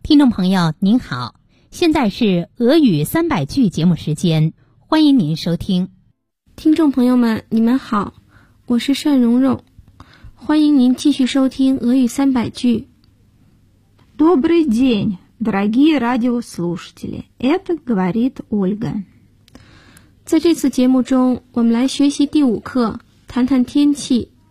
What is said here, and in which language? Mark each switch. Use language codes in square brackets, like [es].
[zh] 朋友您好，现在是俄语三百句节目时间，欢迎您收听。听众朋友们你们好，我是单蓉蓉，欢迎您继续收听俄语三百句。 [ru] Добрый день, дорогие радиослушатели, это говорит Ольга。 [zh] 在这次节目中我们来学习第五课，谈谈天气。